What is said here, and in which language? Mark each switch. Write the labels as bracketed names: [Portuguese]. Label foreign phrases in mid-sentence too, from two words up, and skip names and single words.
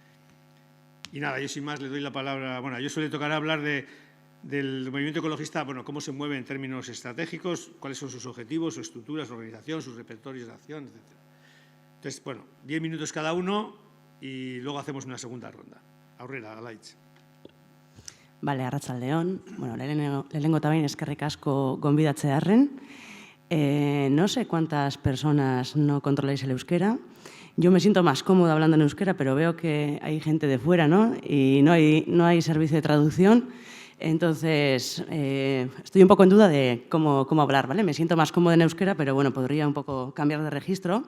[Spanish] Y nada, yo sin más le doy la palabra, bueno, a Josu le tocará hablar del movimiento ecologista, bueno, cómo se mueve en términos estratégicos, cuáles son sus objetivos, su estructura, su organización, sus repertorios de acción, etc. Entonces, bueno, 10 minutos cada uno y luego hacemos una segunda ronda. [Basque] Aurrera, Alaitz. Vale, arratsaldeon. Bueno, lehenengo también eskerrik asko gonbidatzearren. [Spanish] No sé cuántas personas no controláis el euskera. Yo me siento más cómoda hablando en euskera, pero veo que hay gente de fuera, ¿no? Y no hay servicio de traducción. Entonces, estoy un poco en duda de cómo hablar, ¿vale? Me siento más cómoda en euskera, pero bueno, podría un poco cambiar de registro.